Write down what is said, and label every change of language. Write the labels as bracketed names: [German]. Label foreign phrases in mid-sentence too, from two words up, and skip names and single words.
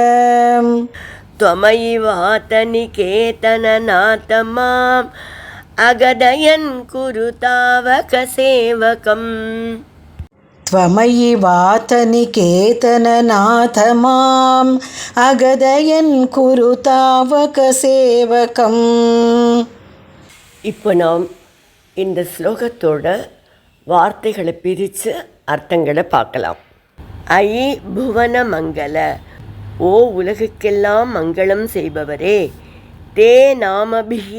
[Sanskrit] त्वमयिवातनिकेतननाथ माम् अगदयन् कुरु तावक सेवकम्, त्वमयिवातनिकेतननाथ माम् अगदयन् कुरु तावक सेवकम्. [Tamil] இப்போ நாம் இந்த ஸ்லோகத்தோட வார்த்தைகளை பிரித்து அர்த்தங்களை பார்க்கலாம். [Sanskrit] अयि भुवन मङ्गल, [Tamil] ஓ உலகுக்கெல்லாம் மங்களம் செய்பவரே, [Sanskrit] ते नामभिः